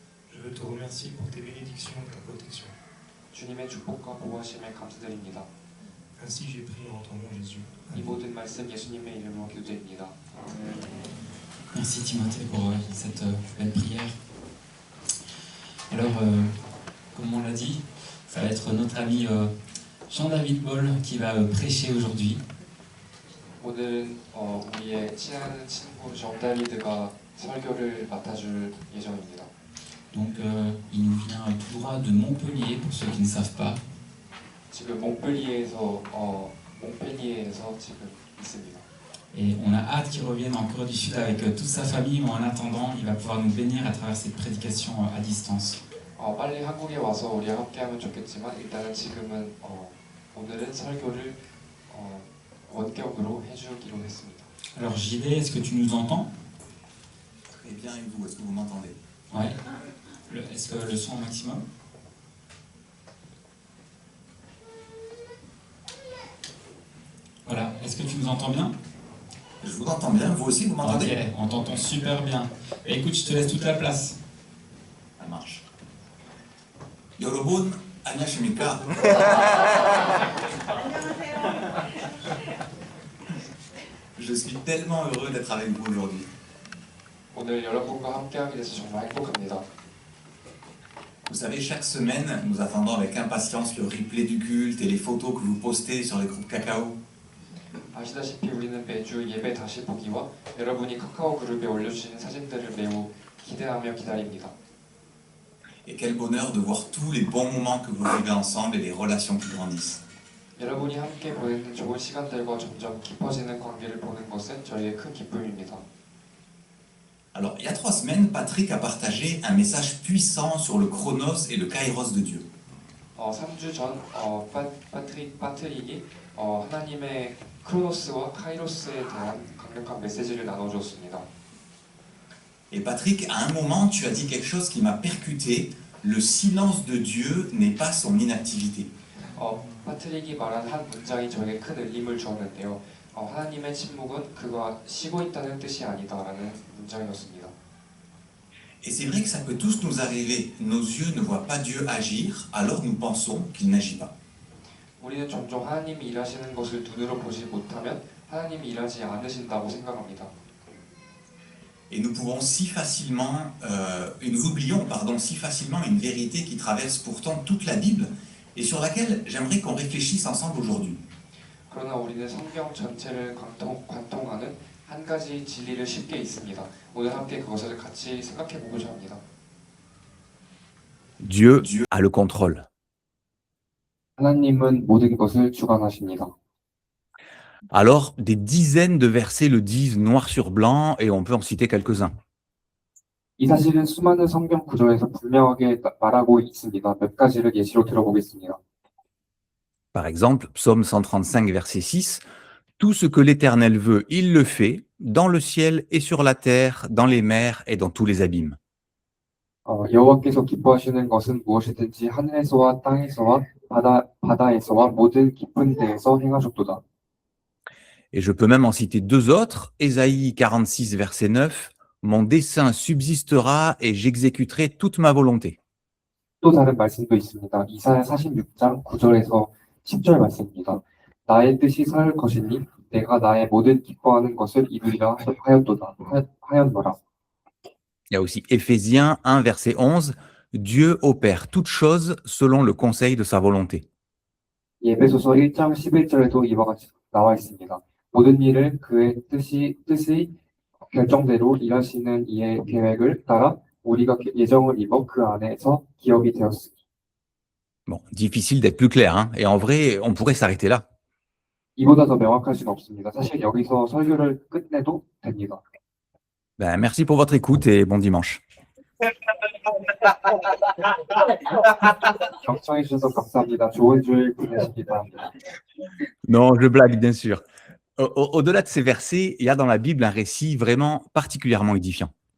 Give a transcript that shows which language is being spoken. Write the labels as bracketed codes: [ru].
[fr] Je veux te remercier pour tes bénédictions et ta protection. [ko] 주님의 축복과 보호하심에 감사드립니다. [fr] Ainsi j'ai prié en ton nom Jésus. [ko] 이 모든 말씀 예수님의 이름으로 기도드립니다. [fr] Merci Timothée pour cette belle prière. Alors, comme on l'a dit, ça va être notre ami Jean-David Paul qui va prêcher aujourd'hui. [ko] 오늘은 우리의 친한 친구 정다비드가 설교를 맡아줄 예정입니다. [fr] Donc, il nous vient tout droit de Montpellier pour ceux qui ne savent pas. [ko] 지금 몽펠리에에서 지금 있습니다. [fr] Et on a hâte qu'il revienne en Corée du Sud avec toute sa famille, mais en attendant, il va pouvoir nous bénir à travers cette prédication à distance. [ko] 빨리 한국에 와서 우리와 함께하면 좋겠지만 일단은 지금은 오늘은 설교를 원격으로 해주기로 했습니다. [fr] Alors JD, est-ce que tu nous entends? Très bien, et vous, est-ce que vous m'entendez? Ouais. Est-ce que le son au maximum? Voilà, est-ce que tu nous entends bien? Je vous entends bien, vous aussi vous m'entendez? Ok, on t'entend super bien. Et écoute, je te laisse toute la place. Ça marche. [ko] 여러분, 안녕하십니까? [fr] Je suis tellement heureux d'être avec vous aujourd'hui. [ko] 오늘 여러분과 함께하게 돼서 정말 행복합니다. [fr] Vous savez, chaque semaine, nous attendons avec impatience le replay du culte et les photos que vous postez sur les groupes Cacao. [ko] 아시다시피 우리는 매주 예배 다시 보기와 여러분이 카카오 그룹에 올려주시는 사진들을 매우 기대하며 기다립니다. [fr] Et quel bonheur de voir tous les bons moments que vous vivez ensemble et les relations qui grandissent. [ko] 여러분이 함께 보내는 좋은 시간들과 점점 깊어지는 관계를 보는 것은 저희의 큰 기쁨입니다. [fr] Alors, il y a 3 semaines, Patrick a partagé un message puissant sur le chronos et le kairos de Dieu. [ko] 3주 전 파트릭이 하나님의 크로노스와 카이로스에 대한 강력한 메시지를 나눠주었습니다. [fr] Et Patrick, à un moment, tu as dit quelque chose qui m'a percuté. Le silence de Dieu n'est pas son inactivité. [ko] 파트릭이 말한 한 문장이 저에게 큰 울림을 주었는데요. 하나님의 침묵은 그가 쉬고 있다는 뜻이 아니다라는 문장이었습니다. [fr] Et c'est vrai que ça peut tous nous arriver. Nos yeux ne voient pas Dieu agir, alors nous pensons qu'il n'agit pas. [ko] 우리는 종종 하나님이 일하시는 것을 눈으로 보지 못하면 하나님이 일하지 않으신다고 생각합니다. [fr] Et nous pouvons si facilement, et nous oublions, si facilement une vérité qui traverse pourtant toute la Bible et sur laquelle j'aimerais qu'on réfléchisse ensemble aujourd'hui. [ko] 그러나 우리는 성경 전체를 관통하는 한 가지 진리를 쉽게 잊습니다. 오늘 함께 그것을 같이 생각해 보고자 합니다. [fr] Dieu a le contrôle. [ko] 하나님은 모든 것을 주관하십니다. [fr] Alors, des dizaines de versets le disent noir sur blanc et on peut en citer quelques-uns. [ko] 이 사실은 수많은 성경 구절에서 분명하게 말하고 있습니다. 몇 가지를 예시로 들어보겠습니다. [fr] Par exemple, Psaume 135, verset 6, « Tout ce que l'Éternel veut, il le fait, dans le ciel et sur la terre, dans les mers et dans tous les abîmes. » [ko] 여호와께서 기뻐하시는 것은 무엇이든지 하늘에서와 땅에서와 바다에서와 모든 깊은 데에서 행하셨도다. [fr] Et je peux même en citer 2 autres. Ésaïe 46, verset 9, « Mon dessein subsistera et j'exécuterai toute ma volonté. » [ko] 또 다른 말씀도 있습니다. 이사야 46장 9절에서 10절 말씀입니다. 나의 뜻이 설 것이니 내가 나의 모든 기뻐하는 것을 이루리라 하였노라. [fr] Il y a aussi Éphésiens 1, verset 11, « Dieu opère toutes choses selon le conseil de sa volonté. » [ko] 에베소서 1장 11절에도 이와 같이 나와 있습니다. 모든 일을 그의 뜻의 결정대로 일하시는 이의 계획을 따라 우리가 예정을 입어 그 안에서 기업이 되었으니. [fr] Bon, difficile d'être plus clair, hein. Et en vrai, on pourrait s'arrêter là. [ko] 이보다 더 명확할 수는 없습니다. 사실 여기서 설교를 끝내도 됩니다. [fr] Ben, merci pour votre écoute et bon dimanche. [ko] 경청해 주셔서 감사합니다. 좋은 주일 보내시기 바랍니다. [fr] Non, je blague, bien sûr. Au-delà de ces versets, il y a dans la Bible un récit vraiment particulièrement édifiant.